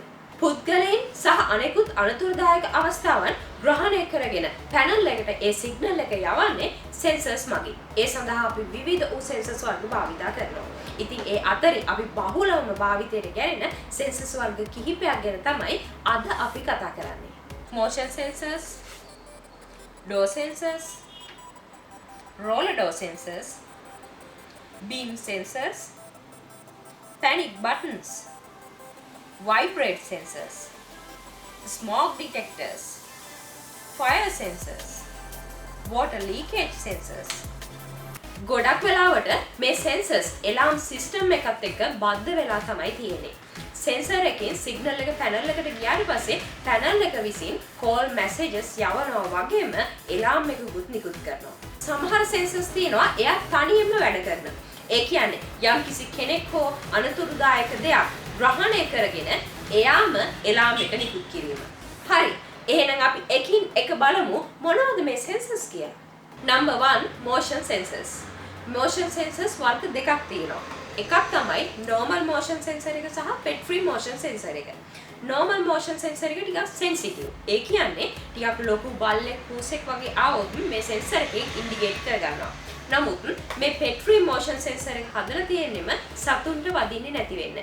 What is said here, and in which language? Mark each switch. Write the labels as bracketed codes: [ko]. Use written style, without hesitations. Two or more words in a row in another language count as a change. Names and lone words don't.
[si] පුද්ගලයන් සහ අනෙකුත් අනතුරුදායක අවස්ථාවන් ග්‍රහණය කරගෙන පැනල් එකට ඒ සිග්නල් එක යවන්නේ sensors මගින්. ඒ සඳහා අපි විවිධ වූ sensors වර්ග භාවිතා කරනවා. ඉතින් ඒ අතරේ අපි බහුලවම භාවිතයට ගැනෙන sensors වර්ග කිහිපයක් ගැන තමයි අද අපි කතා කරන්නේ. [en] Motion sensors, door sensors, roller door sensors, beam sensors, panic buttons, vibrate sensors, smoke detectors, fire sensors, water leakage sensors. [si] ගොඩක් වෙලාවට මේ [en] sensors alarm system [si] එකත් එක්ක බද්ධ වෙලා තමයි තියෙන්නේ. sensor එකෙන් signal එක panel එකට ගියාට පස්සේ panel එක විසින් [en] call messages [si] යවනවා වගේම alarm එකකුත් නිකුත් කරනවා. සමහර sensors තියෙනවා එයා තනියම වැඩ කරනවා. ඒ කියන්නේ යම්කිසි කෙනෙක් හෝ අනතුරුදායක දෙයක් ග්‍රහණය කරගෙන එයාම alarm එක නිකුත් කිරීම. හරි. එහෙනම් අපි එකින් එක බලමු මොනවද මේ sensors කියලා. [en] Number 1 motion sensors. Motion sensors [si] වර්ග දෙකක් තියෙනවා. එකක් තමයි [en] normal motion sensor [si] එක සහ [en] pet free motion sensor [si] එක. [en] normal motion sensor [si] එක ටිකක් sensitive. ඒ කියන්නේ ටිකක් ලොකු බල්ලෙක් පූසෙක් වගේ ආවොත් මේ sensor එකෙන් indicate කරගන්නවා. නමුත් මේ [en] pet free motion sensor [si] එක හදලා තියෙන්නෙම සතුන්ට වදින්නේ නැති වෙන්න.